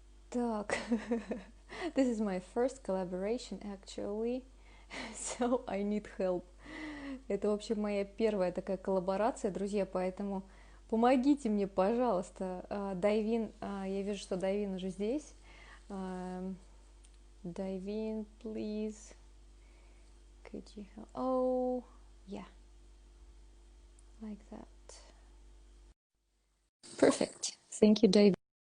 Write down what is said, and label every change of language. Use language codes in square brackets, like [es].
[en] Так, this is my first collaboration actually, so I need help. [ru] Это, в общем, моя первая такая коллаборация, друзья, поэтому помогите мне, пожалуйста. Дайвин, я вижу, что Дайвин уже здесь. [en] Дайвин, please. Could you help? Oh, yeah. Like that. Perfect. Thank you, Daiv.